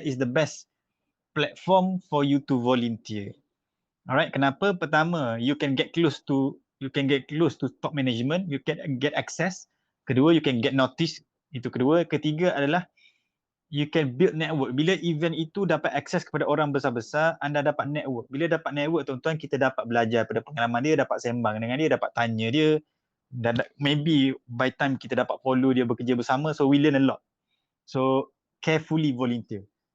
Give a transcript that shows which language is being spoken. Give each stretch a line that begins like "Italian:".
English: That is the best platform for you to volunteer. Alright, kenapa? Pertama, you can get close to top management, you can get access. Kedua, you can get notice.
Malay: Itu kedua. Ketiga adalah
English: you can build network.
Malay: Bila event itu dapat akses kepada orang besar-besar, anda dapat network. Bila dapat network, tuan-tuan, kita dapat belajar pada pengalaman dia, dapat sembang dengan dia, dapat tanya dia. Dan maybe by time kita dapat follow dia bekerja bersama,
English: so we learn a lot. So, carefully volunteer.